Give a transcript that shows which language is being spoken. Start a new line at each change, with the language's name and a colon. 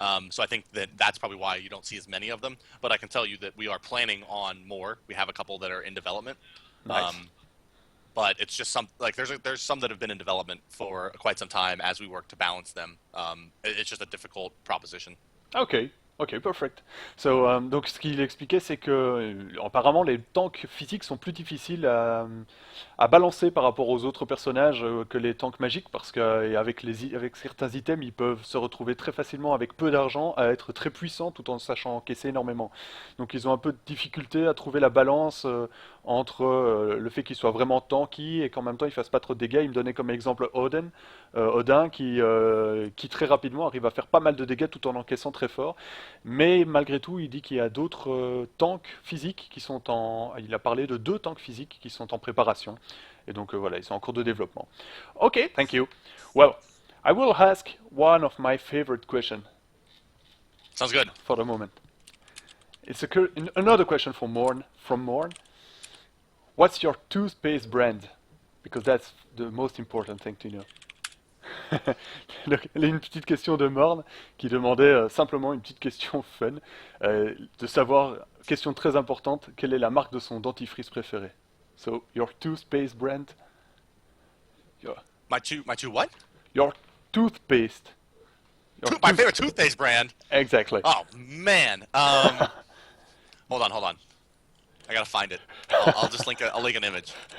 English: So I think that's probably why you don't see as many of them. But I can tell you that we are planning on more. We have a couple that are in development. Nice. But it's just there's some that have been in development for quite some time as we work to balance them. It's just a difficult proposition. Ok, ok, perfect.
French: Donc ce qu'il expliquait, c'est que apparemment les tanks physiques sont plus difficiles à balancer par rapport aux autres personnages que les tanks magiques, parce qu'avec avec certains items, ils peuvent se retrouver très facilement avec peu d'argent à être très puissants tout en sachant encaisser énormément. Donc ils ont un peu de difficulté à trouver la balance entre le fait qu'ils soient vraiment tanky et qu'en même temps ils fassent pas trop de dégâts. Il me donnait comme exemple Odin qui très rapidement arrive à faire pas mal de dégâts tout en encaissant très fort. Mais malgré tout, il dit qu'il y a d'autres tanks physiques qui sont en... Il a parlé de 2 tanks physiques qui sont en préparation. Et donc voilà, ils sont en cours de développement.
English: Ok, thank you. Well, I will ask one of my favorite questions Sounds good. for the moment. It's another question from Morn. What's your toothpaste brand? Because that's the most important thing to know.
French: Donc, il y a une petite question de Morn qui demandait simplement une petite question fun, de savoir, question très importante, quelle est la marque de son dentifrice préféré?
English: So, your toothpaste brand? My two what? Your toothpaste. My favorite toothpaste brand? Exactly. Oh, man. Hold on. I gotta find it. I'll just link an image.